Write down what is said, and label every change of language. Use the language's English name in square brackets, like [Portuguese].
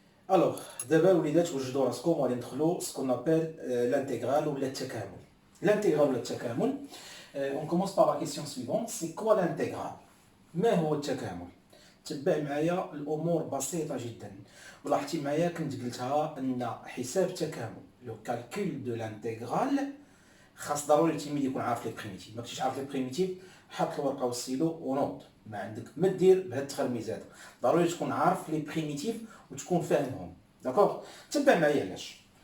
[Arabic] الوغ دابا الوليدات وجدوا راسكم وغادي ندخلوا سكون ابل l'intégral ولا التكامل. L'intégral ولا التكامل. [French] On commence par la question suivante, c'est quoi l'intégral؟ [Arabic] ما هو التكامل؟ تبع معايا الامور بسيطه جدا. ولاحظتي معايا كنت قلتها ان حساب التكامل لو كالكول دو لانتيغرال خاص ضروري التلميذ يكون عارف لي بريميتيف. ما كنتيش عارف لي بريميتيف، حط الورقه والسيلو ونوض، ما عندك ما دير بهاد التخرميزات. ضروري تكون عارف لي بريميتيف وتكون فاهمهم. داكوغ، تبع معايا علاش.